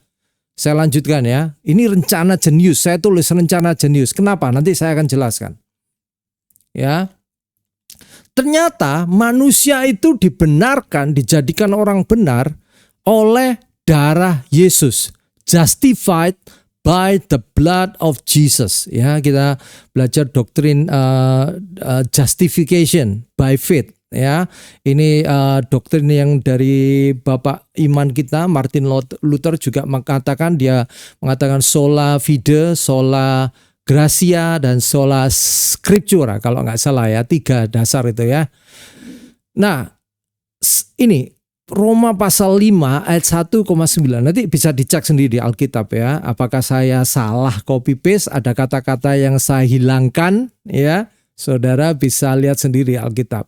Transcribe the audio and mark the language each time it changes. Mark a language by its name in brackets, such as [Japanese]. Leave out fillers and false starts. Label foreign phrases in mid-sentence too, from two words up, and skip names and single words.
[Indonesian] Saya lanjutkan ya. Ini rencana jenius. Saya tulis rencana jenius. Kenapa? Nanti saya akan jelaskan. Ya. Ternyata manusia itu dibenarkan, dijadikan orang benar oleh darah Yesus. [English] Justified by the blood of Jesus. [Indonesian] Ya, kita belajar doktrin [English] justification by faith. [Indonesian] Ya, ini doktrin yang dari Bapak iman kita Martin Luther juga mengatakan [Latin] sola fide, sola gratia [Indonesian] dan [Latin] sola scriptura [Indonesian] kalau nggak salah ya, 3 dasar itu ya. Nah ini Roma pasal 5 ayat 1,9 nanti bisa dicek sendiri di Alkitab ya. Apakah saya salah [English] copy paste, [Indonesian] ada kata-kata yang saya hilangkan ya. Saudara bisa lihat sendiri Alkitab.